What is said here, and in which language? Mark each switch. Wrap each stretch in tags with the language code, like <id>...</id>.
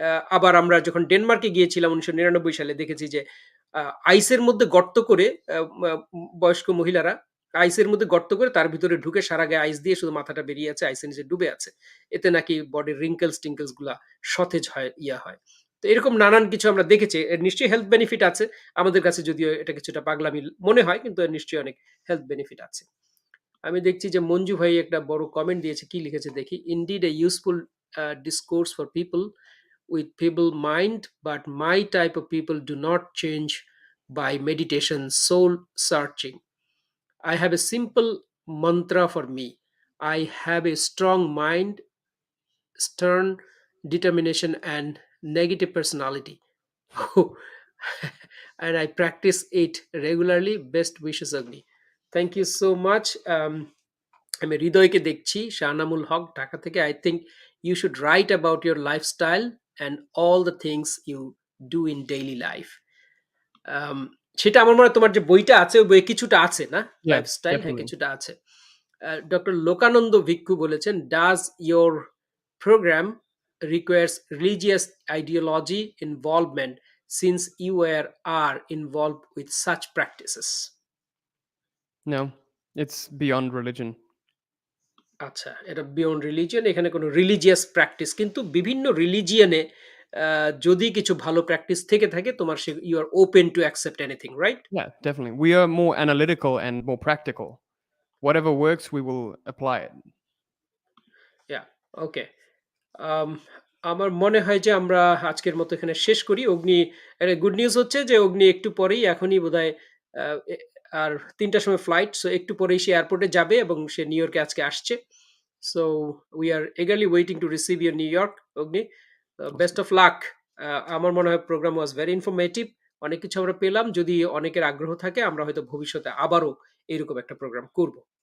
<bn>আবার আমরা যখন ডেনমার্কে গিয়েছিলাম ১৯৯৯ সালে দেখেছি যে আ আইসের মধ্যে গর্ত করে আ মা বয়স্ক মহিলারা আইসের মধ্যে গর্ত করে তার ভিতরে ঢুকে সারা গায়ে আইস দিয়ে শুধু মাথাটা বেরিয়ে আছে, আইসের নিচে ডুবে আছে। এতে নাকি বডির রিঙ্কেলস-টিঙ্কেলস গুলা সতেজ হয়, হয়। তো এরকম নানান কিছু আমরা দেখেছি। এর নিশ্চয়ই হেলথ বেনিফিট আছে। আমাদের কাছে যদিও এটা কিছুটা পাগলামি মনে হয় কিন্তু এর নিশ্চয়ই অনেক হেলথ বেনিফিট আছে। আমি দেখছি যে মঞ্জু ভাই একটা বড় কমেন্ট দিয়েছে। কি লিখেছে দেখি?</bn> <en>"Indeed a useful discourse for people with feeble mind, but my type of people do not change by meditation, soul searching. I have a simple mantra for me. I have a strong mind, stern determination, and negative personality. And I practice it regularly. Best wishes, Agni." Thank you so much.</en> <bn>আমি হৃদয়কে দেখছি শাহনামুল হক ঢাকা থেকে।</bn> <en>I think you should write about your lifestyle and all the things you do in daily life.</en> <bn>আম সেটা আমার মনে হয় তোমার যে বইটা আছে, ওই বইয়ে কিছুটা আছে না?</bn> <en>Yeah,</en> <bn>লাইফস্টাইল হ্যাঁ,</bn> <en>definitely.</en> <bn>কিছুটা আছে। ডক্টর লোকানন্দ ভিক্ষু বলেছেন,</bn> <en>"Does your program requires religious ideology involvement since you are involved with such practices?" No, it's beyond religion.</en> <bn>আচ্ছা, এটা বিয়ন্ড রিলিজিয়ন এখানে কোনো রিলিজিয়াস প্র্যাকটিস কিন্তু বিভিন্ন রিলিজিয়নে যদি কিছু ভালো প্র্যাকটিস থেকে থাকে তোমার</bn> <en>সে you are open to accept anything, right? Yeah, definitely. We are more analytical and more practical. Whatever works, we will apply it. Yeah, okay.</en> <bn>আম আমার মনে হয় যে আমরা আজকের মতো এখানে শেষ করি। একটা গুড নিউজ হচ্ছে যে অগ্নি একটু পরেই এখনই বোধহয় আ এ আর ৩ টার সময় ফ্লাইট। সো একটু পরেই সে এয়ারপোর্টে যাবে এবং সে নিউ ইয়র্কে আজকে আসছে।</bn> <en>So we are eagerly waiting to receive you in New York, Agni. Best Awesome. Of luck.</en> <bn>আমার মনে হয়</bn> <en>Program was very informative.</en> <bn>অনেক কিছু আমরা পেলাম। যদি অনেকের আগ্রহ থাকে আমরা হয়তো ভবিষ্যতে আবারও এরকম একটা প্রোগ্রাম করব।</bn>